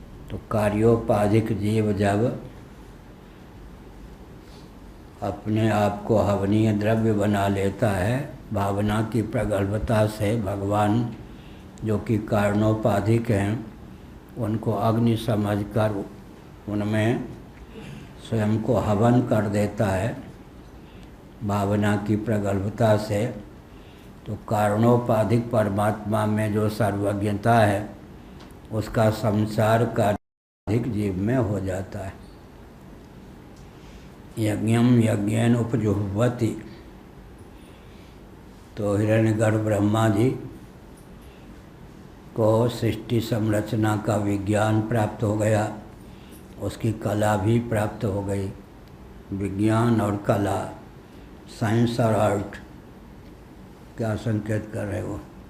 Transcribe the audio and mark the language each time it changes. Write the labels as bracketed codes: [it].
[hi] तो कार्योपाधिक जीव जब अपने आप को हवनीय द्रव्य बना लेता है भावना की प्रगल्भता से, भगवान जो कि कारणोपाधिक हैं उनको अग्नि समझकर उनमें स्वयं को हवन कर देता है भावना की प्रगल्भता से। तो कारणोपाधिक परमात्मा में जो सर्वज्ञता है उसका संसार का अधिक जीव में हो जाता है। [sa] यज्ञम यज्ञेन उपजुह्वति। [hi] तो हिरण्यगर्भ ब्रह्मा जी को सृष्टि संरचना का विज्ञान प्राप्त हो गया, उसकी कला भी प्राप्त हो गई। विज्ञान और कला, साइंस और आर्ट, क्या संकेत कर रहे हो?